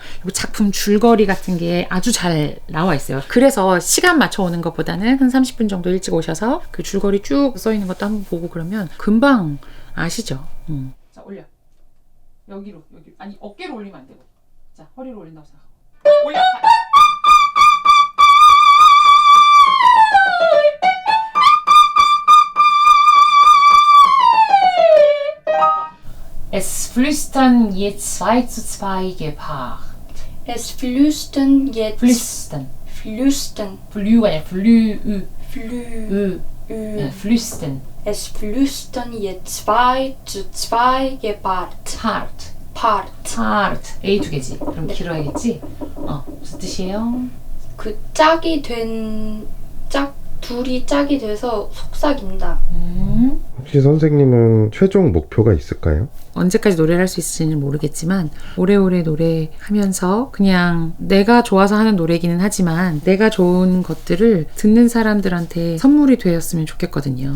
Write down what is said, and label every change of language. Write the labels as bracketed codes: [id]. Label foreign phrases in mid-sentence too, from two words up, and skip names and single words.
[ko] 그리고 작품 줄거리 같은 게 아주 잘 나와 있어요. 그래서 시간 맞춰 오는 것보다는 한 30분 정도 일찍 오셔서 그 줄거리 쭉 써 있는 것도 한번 보고 그러면 금방 아시죠? 자, 올려. 여기로. 아니, 어깨로 올리면 안 되고. 자, 허리로 올린다고 생각하고. 올려. [de] Es flüstern je 2:2 gepaart. Es flüstern jetzt. Flüstern. Flüstern. Flü 아니야. flü. Flü. [ko] 네, flüstern. [de] Es flüstern je 2:2 gepaart. Part. [ko] A 두 개지. 그럼 길어야겠지? 무슨 뜻이에요? 그 짝이 된 둘이 짝이 돼서 속삭인다. 혹시 선생님은 최종 목표가 있을까요? 언제까지 노래를 할 수 있을지는 모르겠지만 오래오래 노래하면서 그냥 내가 좋아서 하는 노래기는 하지만 내가 좋은 것들을 듣는 사람들한테 선물이 되었으면 좋겠거든요.